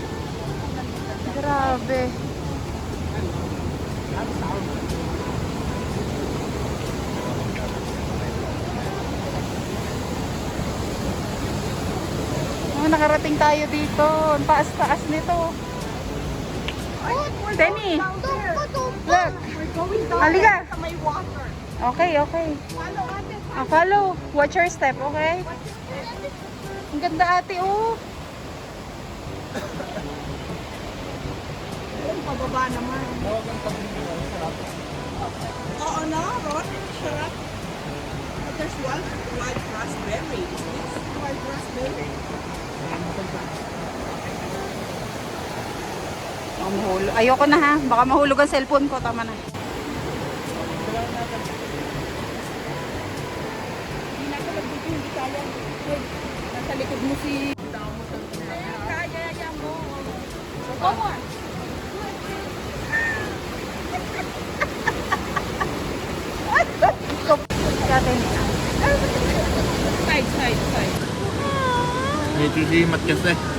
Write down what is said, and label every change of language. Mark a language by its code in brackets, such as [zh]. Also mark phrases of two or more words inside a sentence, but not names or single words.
[tl] Grabe. Oh, nakarating tayo dito. Ang taas-taas nito. Tenny. [en] Look. Halika. Okay. Follow. Watch your step, okay? [tl] Ang ganda ate, oh. Pababa naman. Oo na, Ron. Sarap. [en] But there's wild raspberry. Is this wild raspberry? [tl] Ayoko na ha. Baka mahulog ang cellphone ko. Tama na. Hindi na ka magbigay, hindi kaya. Nasa likod mo si... Kaya mo. [en] Come on. Side. [tl] Medyo himat kasi.